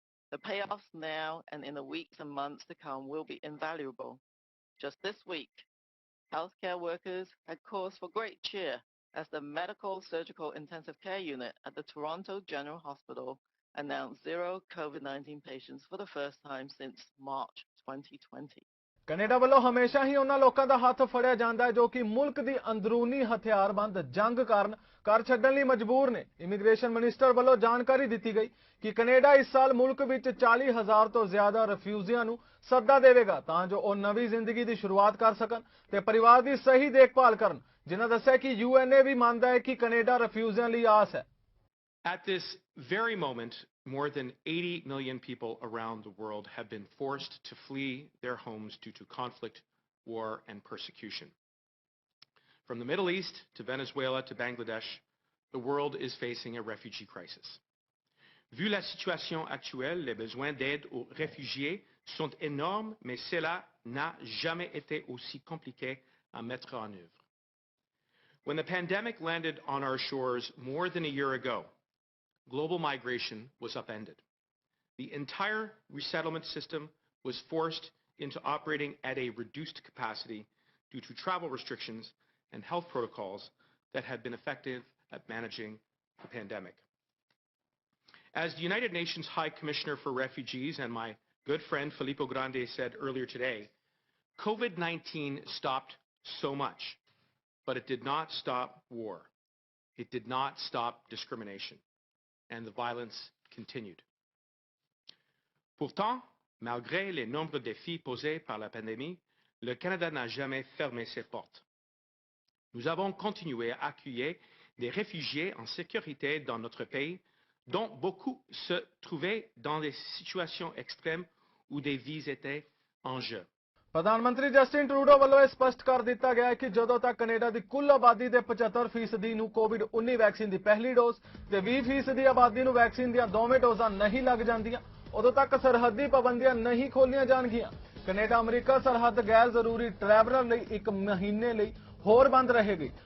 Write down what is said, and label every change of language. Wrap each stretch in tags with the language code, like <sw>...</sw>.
<en>The payoffs now and in the weeks and months to come will be invaluable. Just this week, healthcare workers had cause for great cheer as the Medical Surgical Intensive Care Unit at the Toronto General Hospital announced 0 COVID-19 patients for the first time since March 2020.</en> <pa>Canada ਵੱਲੋਂ ਹਮੇਸ਼ਾ ਹੀ ਉਹਨਾਂ ਲੋਕਾਂ ਦਾ ਹੱਥ ਫੜਿਆ ਜਾਂਦਾ ਹੈ ਜੋ ਕਿ ਮੁਲਕ ਦੀ ਅੰਦਰੂਨੀ ਹਥਿਆਰਬੰਦ ਜੰਗ ਕਾਰਨ ਘਰ ਛੱਡਣ ਲਈ ਮਜਬੂਰ ਨੇ। ਇਮੀਗ੍ਰੇਸ਼ਨ ਮਿਨਿਸਟਰ ਵੱਲੋਂ ਜਾਣਕਾਰੀ ਦਿੱਤੀ ਗਈ ਕਿ ਕੈਨੇਡਾ ਇਸ ਸਾਲ ਮੁਲਕ ਵਿੱਚ 40,000 ਤੋਂ ਜ਼ਿਆਦਾ ਰਿਫਿਊਜੀਆਂ ਨੂੰ ਸੱਦਾ ਦੇਵੇਗਾ ਤਾਂ ਜੋ ਉਹ ਨਵੀਂ ਜ਼ਿੰਦਗੀ ਦੀ ਸ਼ੁਰੂਆਤ ਕਰ ਸਕਣ ਤੇ ਪਰਿਵਾਰ ਦੀ ਸਹੀ ਦੇਖਭਾਲ ਕਰਨ, ਜਿਨ੍ਹਾਂ ਦੱਸਿਆ ਕਿ ਯੂਐਨਏ ਵੀ ਮੰਨਦਾ ਹੈ ਕਿ ਕੈਨੇਡਾ ਰਿਫਿਊਜੀਆਂ ਲਈ ਆਸ ਹੈ।</pa> <en>At this very moment, more than 80 million people around the world have been forced to flee their homes due to conflict, war, and persecution. From the Middle East to Venezuela to Bangladesh, the world is facing a refugee crisis.</en> <fr>Vu la situation actuelle, les besoins d'aide aux réfugiés sont énormes, mais cela n'a jamais été aussi compliqué à mettre en œuvre.</fr> <en>When the pandemic landed on our shores more than a year ago, global migration was upended. The entire resettlement system was forced into operating at a reduced capacity due to travel restrictions and health protocols that had been effective at managing the pandemic. As the United Nations High Commissioner for Refugees and my good friend Filippo Grandi said earlier today, COVID-19 stopped so much, but it did not stop war. It did not stop discrimination, and the violence continued.</en> <fr>Pourtant, malgré les nombreux défis posés par la pandémie, le Canada n'a jamais fermé ses portes. Nous avons continué à accueillir des réfugiés en sécurité dans notre pays, dont beaucoup se trouvaient dans des situations extrêmes où des vies étaient en jeu.</fr> <pa>ਪ੍ਰਧਾਨ ਮੰਤਰੀ Justin Trudeau ਵੱਲੋਂ ਇਹ ਸਪਸ਼ਟ ਕਰ ਦਿੱਤਾ ਗਿਆ ਹੈ ਕਿ ਜਦੋਂ ਤੱਕ ਕੈਨੇਡਾ ਦੀ ਕੁੱਲ ਆਬਾਦੀ ਦੇ 75% ਨੂੰ ਕੋਵਿਡ-19 ਵੈਕਸੀਨ ਦੀ ਪਹਿਲੀ ਡੋਜ਼ ਤੇ 20% ਦੀ ਆਬਾਦੀ ਨੂੰ ਵੈਕਸੀਨ ਦੀਆਂ ਦੋਵੇਂ ਡੋਜ਼ਾਂ ਨਹੀਂ ਲੱਗ ਜਾਂਦੀਆਂ, ਉਦੋਂ ਤੱਕ ਸਰਹੱਦੀ ਪਾਬੰਦੀਆਂ ਨਹੀਂ ਖੋਲੀਆਂ ਜਾਣਗੀਆਂ। ਕੈਨੇਡਾ ਅਮਰੀਕਾ ਸਰਹੱਦ ਗੈਰ ਜ਼ਰੂਰੀ ਟਰੈਵਲਰ ਲਈ 1 ਮਹੀਨੇ ਲਈ ਹੋਰ ਬੰਦ ਰਹੇਗੀ।</pa>